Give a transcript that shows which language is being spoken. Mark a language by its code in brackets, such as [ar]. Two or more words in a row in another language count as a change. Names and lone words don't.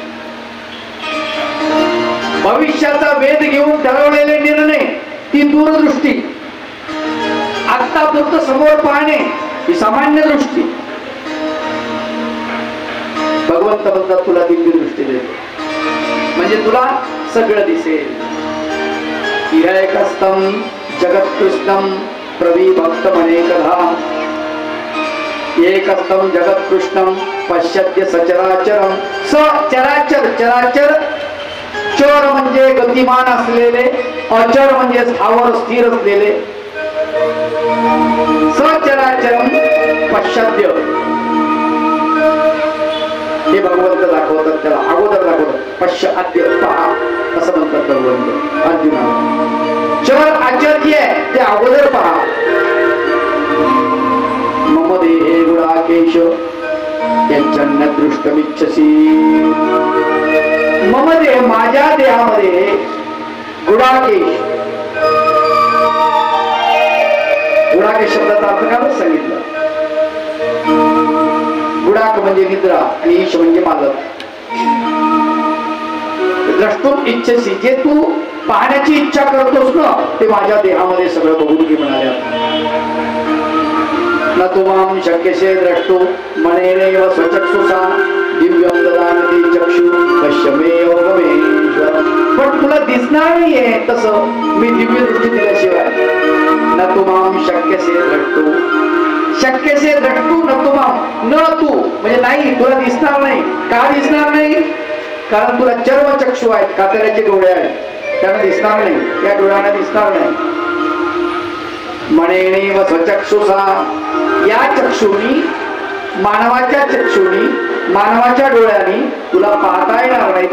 [mr] भविष्याचा वेध घेऊन ठरवलेले निर्णय, ती दूरदृष्टी. आत्तापुरतं समोर पाहणे, ही सामान्य दृष्टी. भगवंत म्हणतात तुला दिव्य दृष्टी देतो म्हणजे तुला सगळं दिसेल. [sa] एकस्तम जगत्कृष्णम प्रविभक्तमनेकधा, एकस्तम जगत्कृष्णम पश्यत्य सचराचरम. [mr] सचराचर, चराचर चर म्हणजे गतिमान असलेले, अचर म्हणजे स्थावर स्थिर असलेले. [sa] सचराचरम पश्यत्य [mr] हे भगवंत दाखवतात. त्याला अगोदर दाखवतात. पश्य आद्य पहा असं म्हणतात भगवंत अर्जुना. चर आचर्य ते अगोदर पहा. [sa] मम देहे गुडाकेश यच्चन्न दृष्टमिच्छसी. मम देह, [mr] माझ्या देहामध्ये गुडाकेश. गुडाकेश शब्दाचा अर्थ काय सांगितलं? गुडाक म्हणजे निद्रा आणि ईश म्हणजे मालक. [sa] द्रष्टुम इच्छसी, [mr] जे तू पाहण्याची इच्छा करतोस ना ते माझ्या देहामध्ये सगळं बघून घे म्हणाले. [sa] न तुमाम शक्यसे द्रष्टु मनेनैव स्वचक्षुषा दिव्यं ददामि चक्षु पश्यमे योगमेश्वर. [mr] पण तुला दिसणार नाहीये तसं मी दिव्य दृष्टी दिल्याशिवाय. [sa] न तुमाम शक्यसे द्रष्टु, शक्यसे द्रष्टु न तुमाम, [mr] न तू म्हणजे नाही, तुला दिसणार नाही. का दिसणार नाही? कारण तुला चर्मचक्षु आहेत, कातऱ्याचे डोळे आहेत, त्यांना दिसणार नाही. या डोळ्यांना दिसणार नाही. [sa] मनेनैव स्वचक्षुषा, [mr] या चक्षुनी, मानवाच्या चक्षुनी, मानवाच्या डोळ्यांनी तुला पाहता येणार नाही.